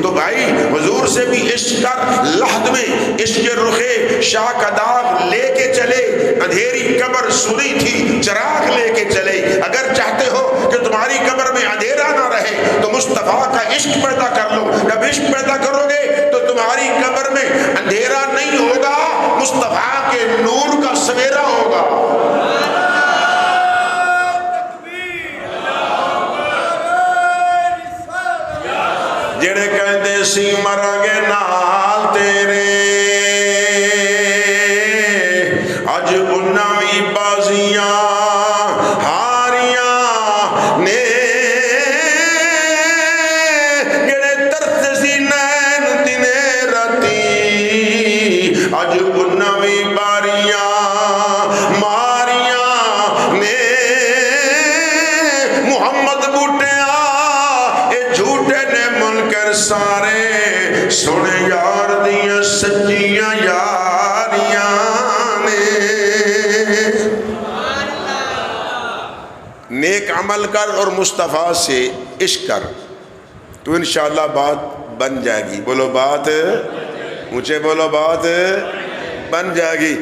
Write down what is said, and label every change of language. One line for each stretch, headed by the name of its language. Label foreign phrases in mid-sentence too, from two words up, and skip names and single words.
Urdu: تو بھائی حضور سے بھی عشق کر، لحد میں عشق رخ شاہ کا داغ لے کے چلے، اندھیری قبر سنی تھی چراغ لے کے چلے۔ اگر چاہتے ہو کہ تمہاری قبر میں اندھیرا نہ رہے تو مصطفیٰ کا عشق پیدا کر لو، جب عشق پیدا کرو گے تو تمہاری قبر میں اندھیرا نہیں ہوگا، مصطفیٰ کے نور کا سویرا ہوگا۔
Punjabi: جڑے کہندے سی مرانگے نال تیرے، اج انہاں وی بازیاں ہاریاں نے، جڑے ترس سی نین دنے راتی، اج انہاں وی باریاں ماریاں نے۔ محمد بوٹیاں اے جھوٹے نے منکر سارے، سنے یار دیاں سچیاں یاریاں نے۔
Urdu: نیک عمل کر اور مصطفیٰ سے عشق کر تو
Arabic: انشاءاللہ
Urdu: بات بن جائے گی۔ بولو بات اونچے بولو، بات بن جائے گی۔